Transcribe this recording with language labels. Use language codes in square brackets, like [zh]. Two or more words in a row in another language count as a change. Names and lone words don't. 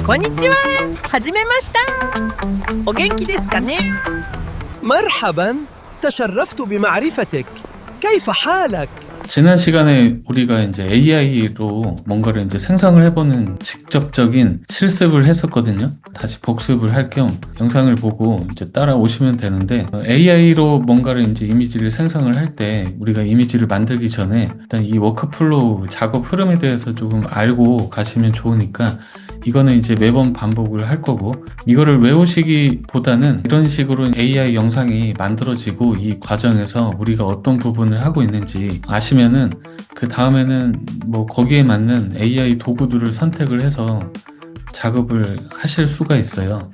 [ja] こんにちは。はじめました。お元気ですかね? [ar] مرحبا. تشرفت بمعرفتك. كيف حالك? [ko] 지난 시간에 우리가 이제 AI로 뭔가를 이제 생성을 해보는 직접적인 실습을 했었거든요. 다시 복습을 할 겸 영상을 보고 이제 따라오시면 되는데, AI로 뭔가를 이제 이미지를 생성을 할 때 우리가 이미지를 만들기 전에 일단 이 워크플로우 작업 흐름에 대해서 조금 알고 가시면 좋으니까, 이거는 이제 매번 반복을 할 거고, 이거를 외우시기보다는 이런 식으로 AI 영상이 만들어지고 이 과정에서 우리가 어떤 부분을 하고 있는지 아시면은 그 다음에는 뭐 거기에 맞는 AI 도구들을 선택을 해서 작업을 하실 수가 있어요.